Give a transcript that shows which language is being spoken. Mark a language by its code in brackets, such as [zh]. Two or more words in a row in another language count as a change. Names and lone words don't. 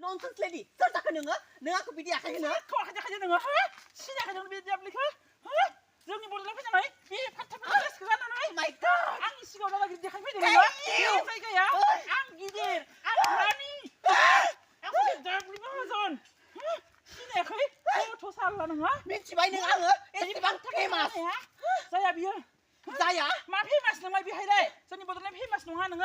[en] nonsense lady [brx] soर जाखो नों आंखौ बिदि आखाय होनो खाखायो नोङो हो सिनायाखै नों बे दियाब्लिखौ हो जोंनि बड'लेण्ड फैनानै बे फाथाफोर ड्रेसखौ गाननानै [en] my god [brx] आंनि सिगाङाव दालागि देखायफैदों नोङो बे जायगाया आं गिदिर आं रानि आंखौ दियाब्लि माहाजोन सिनायाखै गथ' साला नोङो मिथिबाय नों आङो एसेबां फेमास जाया बियो जाया मा फेमास नोंलाय बेहायलाय जोंनि बड'लेण्ड फेमास नङा नोङो